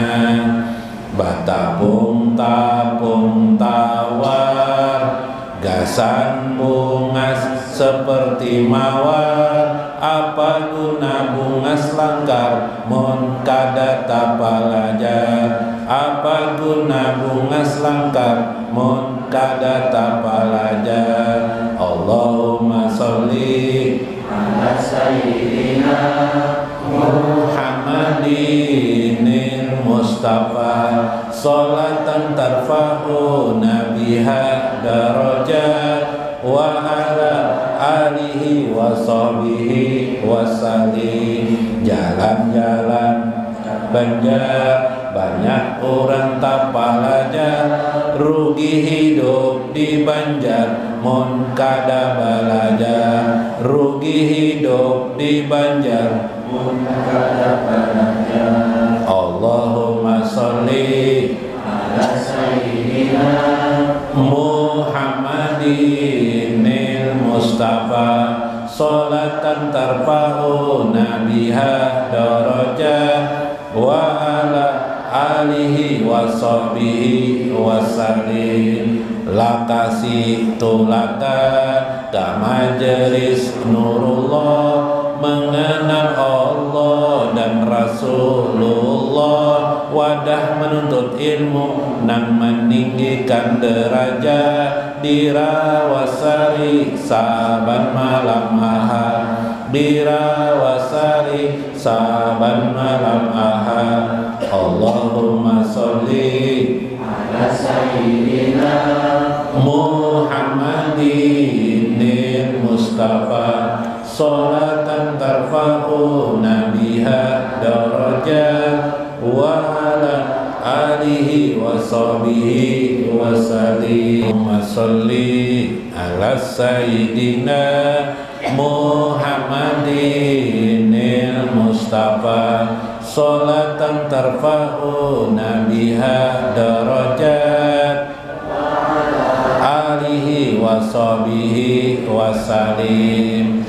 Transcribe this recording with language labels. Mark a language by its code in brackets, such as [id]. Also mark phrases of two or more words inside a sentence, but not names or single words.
[bjn] Batapung tawar, gasan bungas seperti mawar. Apa guna bungas langkar mun kada tapalajar? Apa guna bungas langkar mun kada tapalajar? [ar] اللهم صل على سيدنا محمد المصطفى صلاة ترفعنا بها درجات وعلى آله وصحبه وسلم. [bjn] Jalan-jalan Banjar, banyak orang tak belajar, rugi hidup di Banjar mun kada belajar, rugi hidup di Banjar mun kada belajar. [ar] اللهم صل على سيدنا محمد المصطفى صلاة ترفعنا بها درجات وعلى آله وصحبه وسلم. [bjn] Lakasi tulaka ka majelis Nurullah, mengenal Allah dan Rasulullah, wadah menuntut ilmu nan meninggikan derajat, dirawasari saban malam ahad, dirawasari saban malam ahad. [ar] اللهم صل على سيدنا محمد المصطفى صلاة ترفعنا بها درجات وعلى آله وصحبه وسلم. صل على سيدنا محمد المصطفى صلاة ترفعنا بها درجات آله وصحبه وسلم.